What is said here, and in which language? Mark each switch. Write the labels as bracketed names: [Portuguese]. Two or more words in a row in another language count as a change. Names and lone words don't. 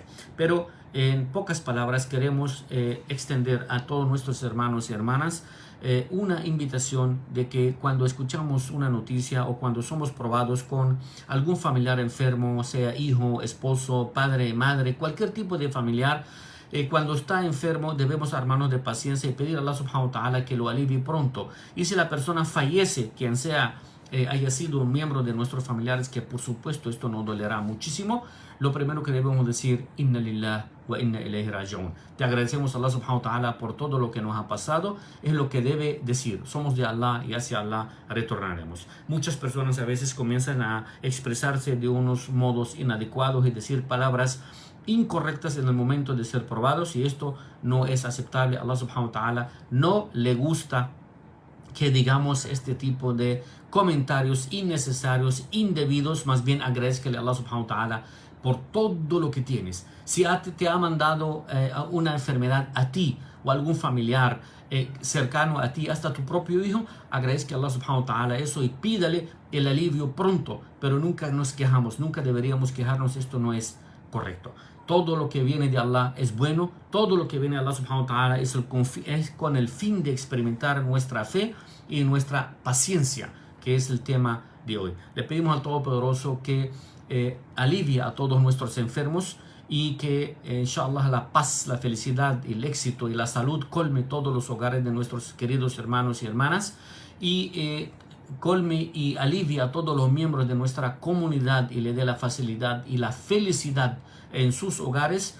[Spanish] Pero en pocas palabras queremos extender a todos nuestros hermanos y hermanas una invitación de que cuando escuchamos una noticia o cuando somos probados con algún familiar enfermo, sea hijo, esposo, padre, madre, cualquier tipo de familiar, cuando está enfermo debemos armarnos de paciencia y pedir a [Arabic] الله سبحانه وتعالى [Spanish] que lo alivie pronto. Y si la persona fallece, quien sea, haya sido un miembro de nuestros familiares, que por supuesto esto nos dolerá muchísimo, lo primero que debemos decir: [Arabic] إنا لله وإنا إليه راجعون. [Spanish] Te agradecemos a [Arabic] الله سبحانه وتعالى [Spanish] por todo lo que nos ha pasado. Es lo que debe decir: somos de Allah y hacia Allah retornaremos. Muchas personas a veces comienzan a expresarse de unos modos inadecuados y decir palabras incorrectas en el momento de ser probados, y esto no es aceptable. [Arabic] الله سبحانه وتعالى [Spanish] no le gusta que digamos este tipo de comentarios innecesarios, indebidos. Más bien agradezcale a [Arabic] الله سبحانه وتعالى [Spanish] por todo lo que tienes. Si te ha mandado una enfermedad a ti o algún familiar cercano a ti, hasta tu propio hijo, agradezca a [Arabic] الله سبحانه وتعالى [Spanish] eso y pídale el alivio pronto. Pero nunca nos quejamos, nunca deberíamos quejarnos. Esto no es correcto. Todo lo que viene de Allah es bueno. Todo lo que viene de [Arabic] الله سبحانه وتعالى [Spanish] es con el fin de experimentar nuestra fe y nuestra paciencia, que es el tema de hoy. Le pedimos al Todopoderoso que alivie a todos nuestros enfermos y que inshallah la paz, la felicidad, el éxito y la salud colme todos los hogares de nuestros queridos hermanos y hermanas, y colme y alivie a todos los miembros de nuestra comunidad y le dé la facilidad y la felicidad en sus hogares.